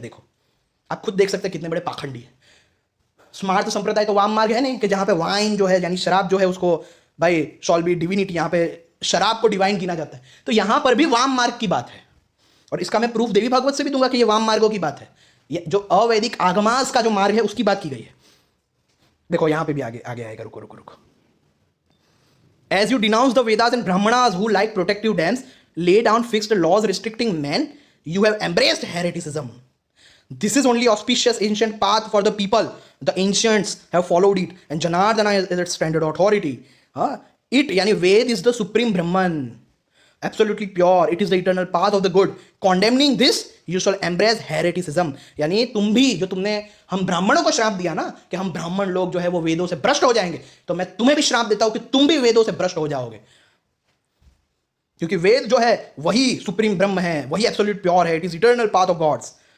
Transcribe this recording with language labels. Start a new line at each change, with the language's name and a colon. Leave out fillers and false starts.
Hindi: देखो आप खुद देख सकते हैं कितने बड़े पाखंडी है। स्मार्त संप्रदाय तो वाम मार्ग है नहीं कि जहाँ पे वाइन जो है यानी शराब जो है उसको भाई
English: shall be divinity,
Hindi: यहाँ पे शराब को डिवाइन गिना जाता है। तो यहाँ पर भी वाम मार्ग की बात है, और इसका मैं प्रूफ देवी भागवत से भी दूंगा कि ये वाम मार्गों की बात है। ये जो अवैदिक आगमास का जो मार्ग है उसकी बात की गई है। देखो यहाँ पे भी आगे आगे आएगा, रुको रुको रुको।
English: As you denounce the Vedas and Brahmanas who like protective dams, lay down fixed laws restricting men, you have embraced hereticism. This is only auspicious ancient path for the people. The ancients have followed it, and Janardana is its standard authority. It, yani Ved is the supreme Brahman, absolutely pure. It is the eternal path of the good. Condemning this, you shall embrace hereticism.
Hindi: यानी तुम भी जो तुमने हम ब्राह्मणों को श्राप दिया ना कि हम ब्राह्मण लोग जो है वो वेदों से भ्रष्ट हो जाएंगे, तो मैं तुम्हें भी श्राप देता हूं कि तुम भी वेदों से भ्रष्ट हो जाओगे, क्योंकि वेद जो है वही सुप्रीम ब्रह्म है, वही एब्सोल्यूट प्योर है।
English: It is eternal path of gods.